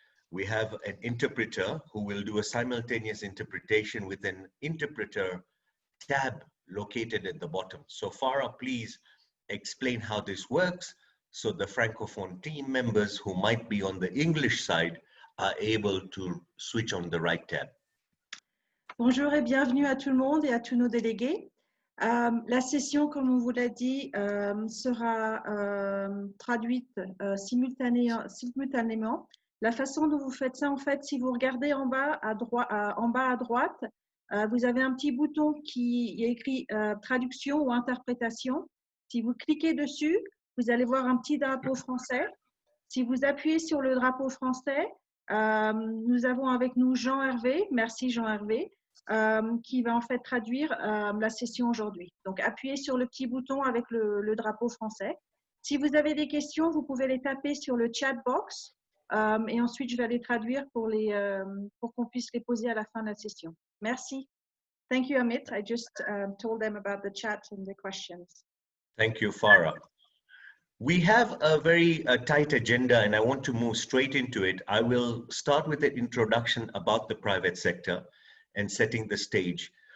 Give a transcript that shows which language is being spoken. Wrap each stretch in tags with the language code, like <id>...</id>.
<en>We have an interpreter who will do a simultaneous interpretation with an interpreter tab located at the bottom. So Farah, please explain how this works so the Francophone team members who might be on the English side are able to switch on the right tab.</en> <fr>Bonjour et bienvenue à tout le monde et à tous nos délégués. La session, comme on vous l'a dit, sera traduite simultanément. La façon dont vous faites ça, en fait, si vous regardez en bas à droite, vous avez un petit bouton qui est écrit traduction ou interprétation. Si vous cliquez dessus, vous allez voir un petit drapeau français. Si vous appuyez sur le drapeau français, nous avons avec nous Jean-Hervé. Merci Jean-Hervé. Qui va en fait traduire la session aujourd'hui. Donc, appuyez sur le petit bouton avec le drapeau français. Si vous avez des questions, vous pouvez les taper sur le chat box et ensuite, je vais les traduire pour qu'on puisse les poser à la fin de la session. Merci.</fr> <en>Thank you, Amit. I just told them about the chat and the questions. Thank you, Farah. We have a very tight agenda, and I want to move straight into it. I will start with an introduction about the private sector and setting the stage.</en>